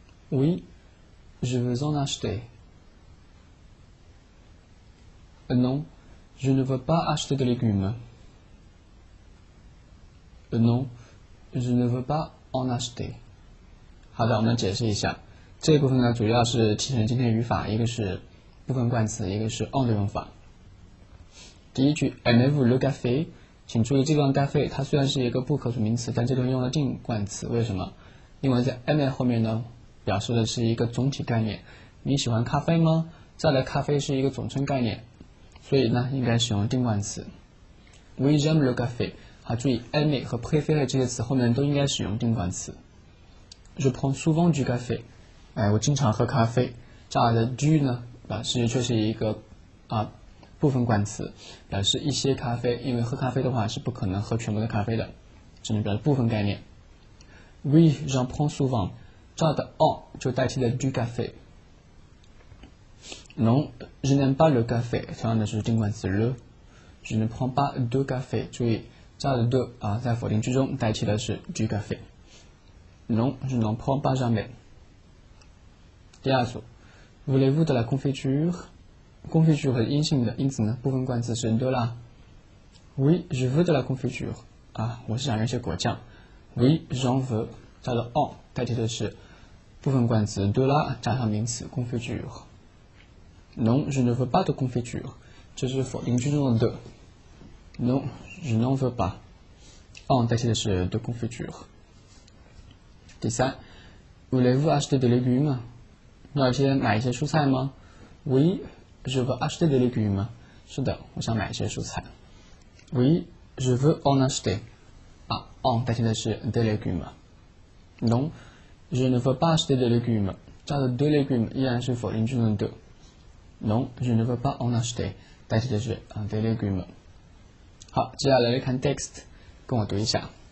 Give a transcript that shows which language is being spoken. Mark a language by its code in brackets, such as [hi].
[fr] Oui, je veux en acheter. Non, je ne veux pas acheter de légumes. Non, je ne veux pas en acheter. [zh] 好的，我们解释一下。这一部分呢，主要是提成今天语法，一个是部分冠词，一个是 on 的用法。第一句 [fr] Aimez-vous le café？ [zh] 请注意这段 café 它虽然是一个不可数名词，但这里用了定冠词，为什么？因为在 aimer 后面呢，表示的是一个总体概念。你喜欢咖啡吗？这儿的咖啡是一个总称概念，所以呢，应该使用定冠词。 [fr] Oui, j'aime le café。 [zh] 好，注意 aimer 和 préférer 这些词后面都应该使用定冠词。 [fr] Je prends souvent du café。 [zh] 我经常喝咖啡。这儿的 du 呢，表示就是一个部分冠词，表示一些咖啡，因为喝咖啡的话是不可能喝全部的咖啡的，只能表示部分概念。 [fr] Oui, j'en prends souvent。 [zh] 这儿的 en 就代替了 du café。 [fr] Non, je n'aime pas le café。 [zh] 同样的是定冠词 le。 [fr] Je ne prends pas de café。 [zh] 注意这儿的 de 在否定句中代替的是 du café。 [fr] Non, je n'en prends pas jamais。 [zh] 第二组 [fr] Voulez-vous de la confiture？ [zh] confiture 是阴性的，因此呢，部分冠词是 de la。 [fr] Oui, je veux de la confiture. [zh] 我是想要一些果酱。 [fr] Oui, j'en veux. [zh] 加了 en 代替的是部分冠词 de la 加上名词 confiture。 [fr] Non, je ne veux pas de confiture. [zh] 这是否定句中的 [fr] de。Non, je n'en veux pas. En [zh] 代替的是 [fr] de confiture。 [zh] 第三 [fr] ，Voulez-vous acheter des légumes？ [zh] 你要买一些蔬菜吗 [fr] ？Oui, je veux acheter des légumes. [zh] 是的，我想买一些蔬菜。 [fr] Oui, je veux en acheter. En [zh] 代替的是 [fr] des légumes。 Non, je ne veux pas acheter des légumes. [zh] 加的 des légumes 依然是否定句中的 de。 [fr] Non, je ne veux pas en acheter. [zh] 代替的是 [fr] des légumes。 [zh] 好，接下来看 text， 跟我读一下。